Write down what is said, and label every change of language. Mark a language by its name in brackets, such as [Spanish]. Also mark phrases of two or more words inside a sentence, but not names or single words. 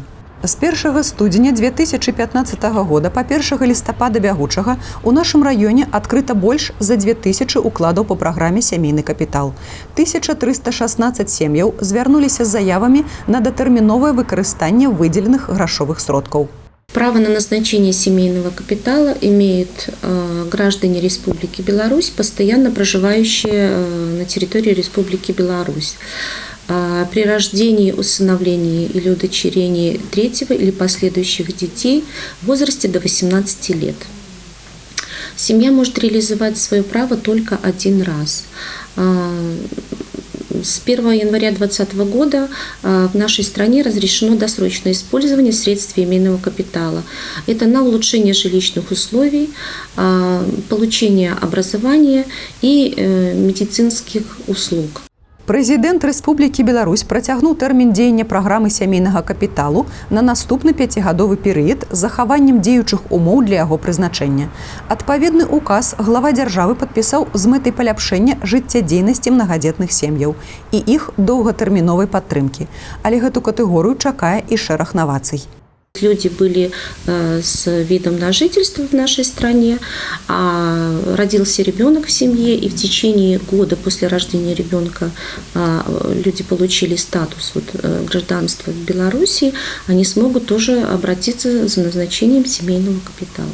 [Belarusian] З 1 студзеня 2015 года па 1 лістапада бягучага у нашым раёне адкрыта больш за 2000 укладаў па праграме «Сямейны капітал». 1316 сем'яў звярнуліся з заявамі на датэрміновае выкарыстанне выдзеленых грашовых сродкаў. [Russian] Право на назначение семейного капитала имеют граждане Республики Беларусь, постоянно проживающие на территории Республики Беларусь. При рождении, усыновлении или удочерении третьего или последующих детей в возрасте до 18 лет. Семья может реализовать свое право только один раз. С 1 января 2020 года в нашей стране разрешено досрочное использование средств семейного капитала. Это на улучшение жилищных условий, получение образования и медицинских услуг. [Belarusian] Прэзідэнт Рэспублікі Беларусь працягнуў тэрмін дзеяння праграмы сямейнага капіталу на наступны 5гадовы перыяд з захаваннем дзеючых умоў для яго прызначэння. Адпаведны указ глава дзяржавы падпісаў з мэтай паляпшэння жыццядзейнасці мнагадзетных сем'яў і іх доўгатэрміновай падтрымкі. Але гэту катэгорыю чакае і шэраг новацый. [Russian] Люди были с видом на жительство в нашей стране, а родился ребенок в семье, и в течение года после рождения ребенка люди получили статус гражданства в Беларуси, они смогут тоже обратиться за назначением семейного капитала.